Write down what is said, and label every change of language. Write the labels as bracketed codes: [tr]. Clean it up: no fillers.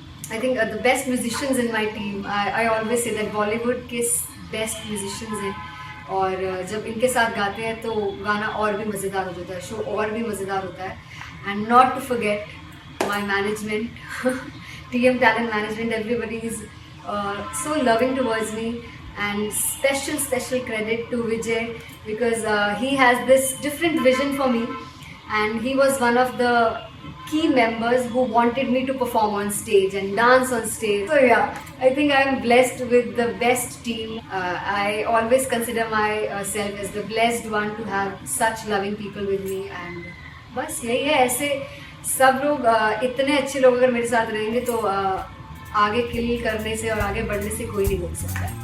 [en] I think the best musicians in my team, I always say that Bollywood [hi] के [en] best musicians [hi] हैं और जब इनके साथ गाते हैं तो गाना और भी मज़ेदार हो जाता है, शो और भी मज़ेदार होता है. [en] And not to forget my management, TM Talent Management, everybody is so loving towards me, and special credit to Vijay because he has this different vision for me and he was one of the key members who wanted me to perform on stage and dance on stage. So yeah, I think I am blessed with the best team. I always consider myself as the blessed one to have such loving people with me. [hi] And बस यही है, ऐसे सब लोग इतने अच्छे लोग अगर मेरे साथ रहेंगे तो आगे किल करने से और आगे बढ़ने से कोई नहीं रोक सकता है.